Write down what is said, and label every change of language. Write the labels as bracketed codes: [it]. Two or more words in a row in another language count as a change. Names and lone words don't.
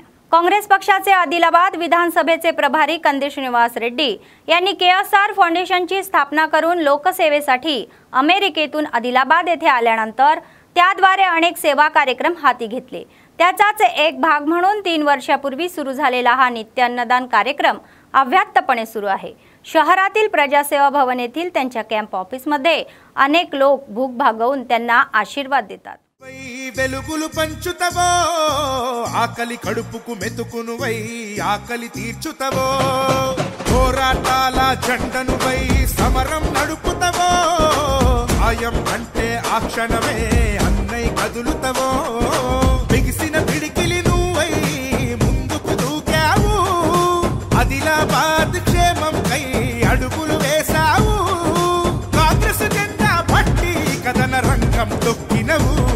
[mr] काँग्रेस पक्षाचे आदिलाबाद विधानसभेचे प्रभारी कंदी श्रीनिवास रेड्डी यांनी केएसआर फाउंडेशनची स्थापना करून लोकसेवेसाठी अमेरिकेतून आदिलाबाद येथे आल्यानंतर त्याद्वारे अनेक सेवा कार्यक्रम हाती घेतले। त्याचाच एक भाग म्हणून 3 वर्षापूर्वी सुरू झालेला हा नित्य अन्नदान कार्यक्रम अव्याहतपणे सुरू आहे। शहरातील प्रजासेवा भवन येथील त्यांच्या [en] camp officeमध्ये [mr] अनेक लोक भूक भागवून त्यांना आशीर्वाद देतात। [te] వెలుగులు పంచుతవో ఆకలి కడుపుకు మెతుకును వై ఆకలి తీర్చుతవో పోరాటాల జెండను వై సమరం నడుపుతవో ఆయం అంటే ఆ క్షణమే అన్నై కదులుతవో బిగిసిన పిడికిలి నువ్వై ముందుకు దూకావు ఆదిలాబాద్ క్షేమం కై అడుగులు వేసావు కాంగ్రెస్ జెండా పట్టి కదన రంగం తొక్కినవు